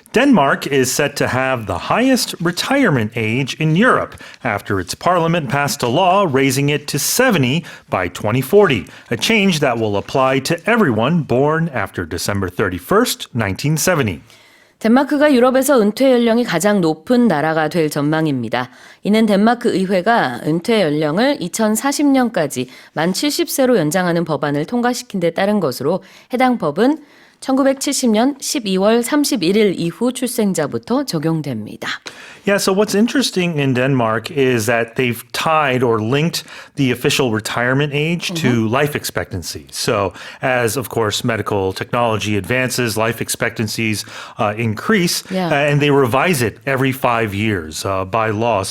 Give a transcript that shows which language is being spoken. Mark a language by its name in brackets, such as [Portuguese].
[English] Denmark is set to have the highest retirement age in Europe after its parliament passed a law raising it to 70 by 2040, a change that will apply to everyone born after December 31st, 1970. [Korean] 덴마크가 유럽에서 은퇴 연령이 가장 높은 나라가 될 전망입니다. 이는 덴마크 의회가 은퇴 연령을 2040년까지 만 70세로 연장하는 법안을 통과시킨 데 따른 것으로 해당 법은 1970년 12월 31일 이후 출생자부터 적용됩니다. [English] Yeah, so what's interesting in Denmark is that they've tied or linked the official retirement age to life expectancy. So as, of course, medical technology advances, life expectancies increase, and they revise it every 5 years by law.